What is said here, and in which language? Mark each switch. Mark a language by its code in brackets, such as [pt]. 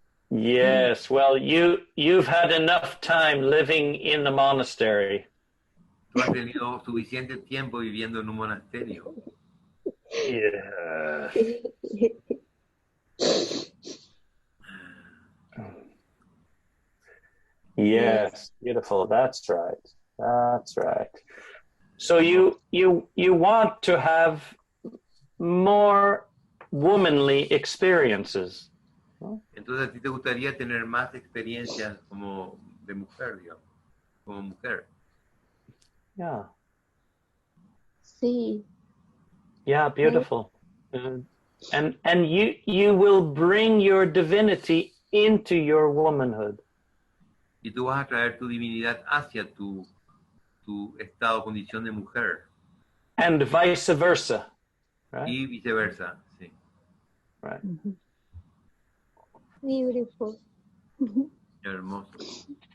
[en] Yes, well, you've had enough time living in the monastery. [es] Tú has tenido suficiente tiempo viviendo en un monasterio. [en] Yeah. Yes, beautiful. That's right. That's right. So you want to have more womanly experiences. [es] Entonces a ti te gustaría tener más experiencias como de mujer, digamos, como mujer. [en] Yeah. [es] Sí. [en] Yeah, beautiful. And you will bring your divinity into your womanhood. [es] Y tú vas a traer tu divinidad hacia tu estado, condición de mujer. [en] And vice versa. Right? [es] Y viceversa, sí. [en] Right. Beautiful. [es] Hermoso.